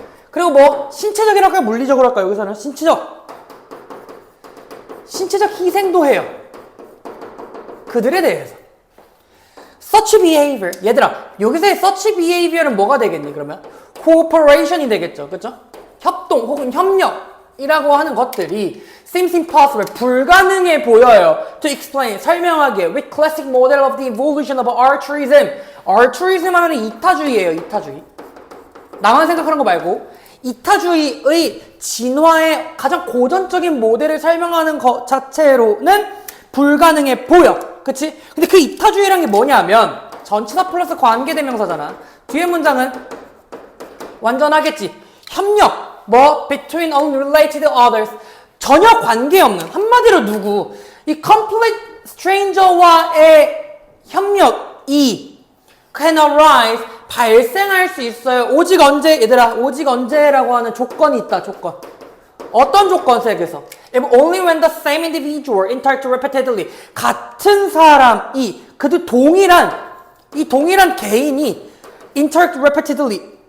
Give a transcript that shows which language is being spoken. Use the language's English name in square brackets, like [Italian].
[Korean] 그리고 뭐 신체적이라고 할까요? 물리적으로 할까요? 여기서는 신체적 희생도 해요. 그들에 대해서. [English] Such behavior. [Korean] 얘들아, 여기서의 [English] such behavior [Korean] 은 뭐가 되겠니? 그러면 cooperation이 되겠죠. 그렇죠? 협동 혹은 협력이라고 하는 것들이 [English] seems impossible, [Korean] 불가능해 보여요. [English] To explain, [Korean] 설명하기에 [English] with classic model of the evolution of altruism. [Korean] altruism 하면 이타주의예요. 이타주의. 나만 생각하는 거 말고 이타주의의 진화의 가장 고전적인 모델을 설명하는 것 자체로는 불가능해 보여. 그치? 근데 그 이타주의라는 게 뭐냐면 전치사 플러스 관계대명사잖아. 뒤에 문장은 완전하겠지. 협력. [English] between unrelated others. [Korean] 전혀 관계없는, 한마디로 누구, 이 complete stranger와의 협력이 [English] can arise, [Korean] 발생할 수 있어요. 오직 언제, 얘들아, 오직 언제라고 하는 조건이 있다, 조건. 어떤 조건 세계에서? [English] If only when the same individual interact repeatedly. [Korean] 같은 사람이, 그들 동일한 개인이 [English] interact repeatedly.